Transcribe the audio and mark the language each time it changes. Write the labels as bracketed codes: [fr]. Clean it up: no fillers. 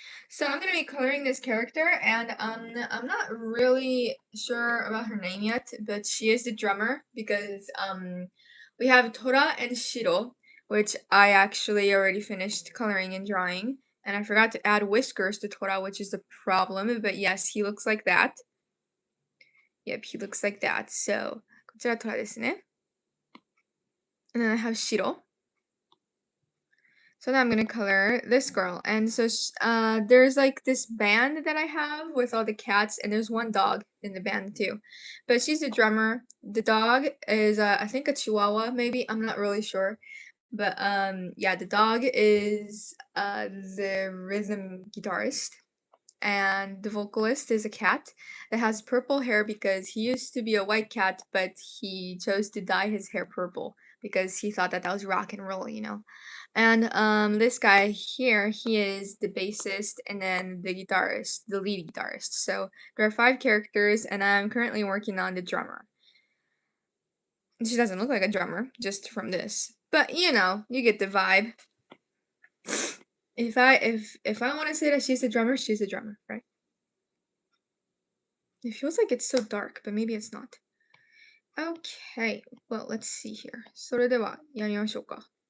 [en] So I'm gonna be coloring this character, and I'm not really sure about her name yet, but she is the drummer because we have Tora and Shiro, which I actually already finished coloring and drawing, and I forgot to add whiskers to Tora, which is a problem, but yes, he looks like that. Yep, he looks like that. [ja] So こちらToraですね. [en] And then I have Shiro. So now I'm gonna color this girl, and so there's like this band that I have with all the cats, and there's one dog in the band too, but she's the drummer. The dog is I think a Chihuahua, maybe, I'm not really sure, but yeah, the dog is the rhythm guitarist, and the vocalist is a cat that has purple hair because he used to be a white cat, but he chose to dye his hair purple because he thought that was rock and roll, you know. And this guy here, he is the bassist and then the guitarist, the lead guitarist. So there are 5 characters, and I'm currently working on the drummer. She doesn't look like a drummer, just from this. But you know, you get the vibe. If I want to say that she's a drummer, right? It feels like it's so dark, but maybe it's not. Okay, well, let's see here. [ja] それではやりましょうか。